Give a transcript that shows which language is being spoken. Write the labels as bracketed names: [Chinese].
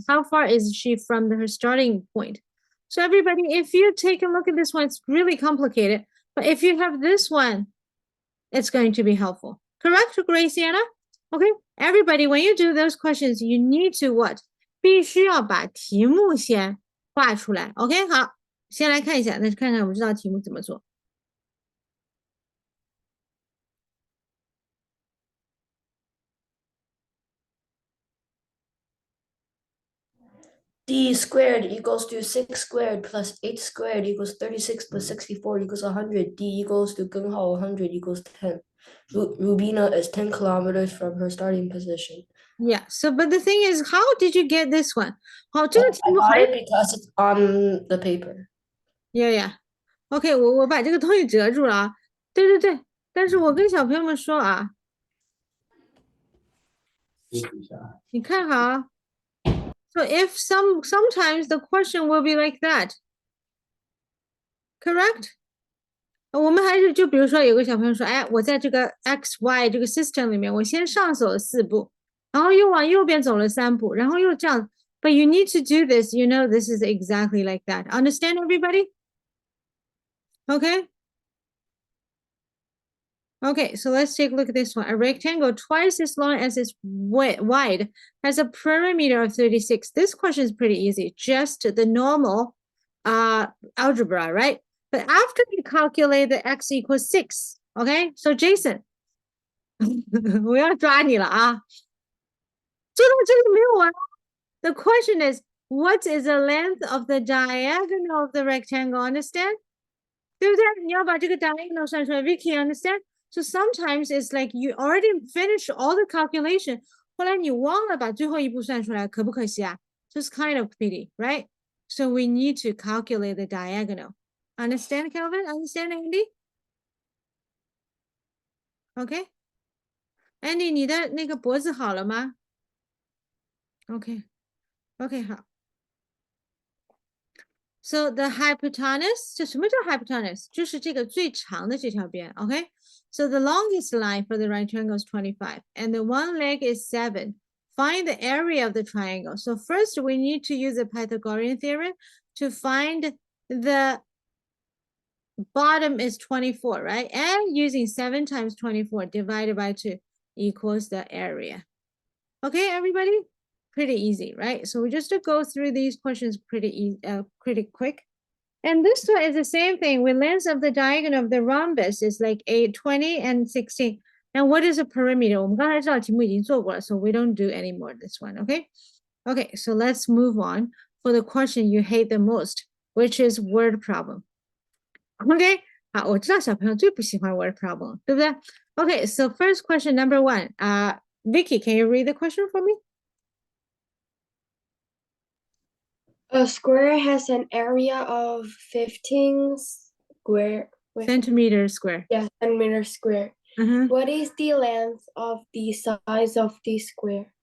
[English] How far is she from her starting point? So everybody, if you take a look at this one, it's really complicated. But if you have this one, it's going to be helpful. Correct, Graciana? Okay, everybody, when you do those questions, you need to what? [Chinese] 必须要把题目先画出来。 OK，好。先来看一下，那看看我们这道题目怎么做。 [English] D squared equals to 6 squared plus 8 squared equals 36 plus 64 equals 100. D equals to 根号 100 equals 10. Rubina is 10 kilometers from her starting position. Yeah, so but the thing is, how did you get this one? [Chinese] 好，这个题 [English] I [Chinese] 目 [English] got [Chinese] 很 [English] it because it's on the paper. Yeah. [Chinese] OK，我把这个东西折住了啊。对对对，但是我跟小朋友们说啊，你看好啊。 [English] So if sometimes the question will be like that, correct? [Chinese] 我们还是就比如说有个小朋友说，哎，我在这个 XY 这个 system 里面，我先上走了4步，然后又往右边走了3步，然后又这样。 [English] But you need to do this. You know this is exactly like that. Understand, everybody? Okay. Okay, so let's take a look at this one. A rectangle twice as long as it's wide has a perimeter of 36. This question is pretty easy, just the normal algebra, right? But after you calculate the x equals 6, okay? [Chinese] So Jason, 我要抓你了啊。做到这里没有完。 [English] The question is, what is the length of the diagonal of the rectangle? Understand? [Chinese] 对不对？你要把这个 diagonal 算出来。 [English] Vicky, understand? So sometimes it's like you already finished all the calculation. [Chinese] 后来你忘了把最后一步算出来，可不可惜啊？ [English] Just kind of pity, right? So we need to calculate the diagonal. Understand, Calvin? Understand, Andy? Okay. [Chinese] Andy, 你的那个脖子好了吗？ [English] Okay. Okay, 好。 So the hypotenuse, [Chinese] 这什么叫 [English] hypotenuse? [Chinese] 就是这个最长的这条边 okay? [English] So the longest line for the right triangle is 25, and the one leg is 7. Find the area of the triangle. So first we need to use the Pythagorean theorem to find the bottom is 24, right? And using 7 times 24 divided by 2 equals the area. Okay, everybody? Pretty easy, right? So we just go through these questions pretty quick. And this one is the same thing. With length of the diagonal of the rhombus is like 20 and 16. And what is a perimeter? [Chinese] 我们刚才知道题目已经做过了, [English] so we don't do anymore this one, okay? Okay, so let's move on for the question you hate the most, which is word problem. [Chinese] Okay, 好，我知道小朋友最不喜欢 word problem, 对不对? [English] Okay, so first question number 1. Vicky, can you read the question for me? A square has an area of 15 Centimeter square. centimeter square. Uh-huh. What is the length of the size of the square?